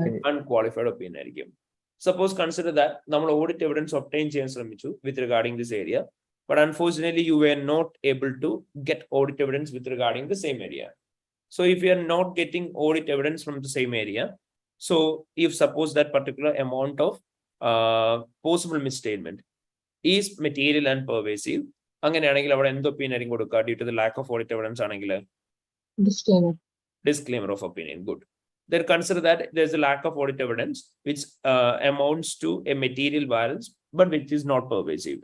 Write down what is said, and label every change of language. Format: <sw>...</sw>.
<ml>Unqualified opinion ആയിരിക്കും.</ml> <en>suppose consider that</en> <ml>നമ്മൾ audit evidence obtain ചെയ്യാൻ ശ്രമിച്ചു</ml> <en>With regarding this area. but unfortunately you were not able to get audit evidence with regarding the same area. So if you are not getting audit evidence from the same area, so if suppose that particular amount of possible misstatement is material and pervasive,</en> <ml>അങ്ങനെയാണെങ്കിൽ അവിടെ എന്ത് opinion ആയിരിക്കും കൊടുക്കുക?</ml> <en>Due to the lack of audit evidence ആണെങ്കിൽ disclaimer of opinion. Good. Then consider that there's a lack of audit evidence which amounts to a material variance but which is not pervasive.</en>